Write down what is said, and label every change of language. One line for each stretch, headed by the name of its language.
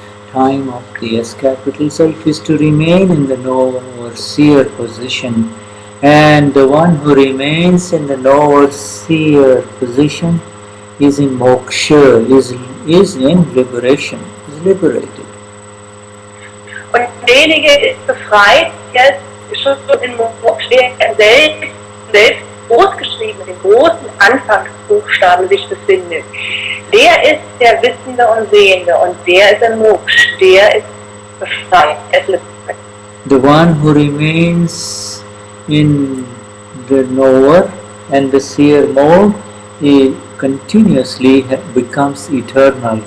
English: Time of the S capital self is to remain in the knower seer position. And the one who remains in the knower seer position is in moksha, is in liberation, is liberated.
German: Und derjenige ist befreit, der schon in Moksha selbst großgeschrieben, mit den großen Anfangsbuchstaben sich befindet. Der ist der Wissende und Sehende und der ist ein Moksha, der ist befreit, er ist liberated.
English: The one who remains in the knower and the seer mode, he continuously becomes eternal.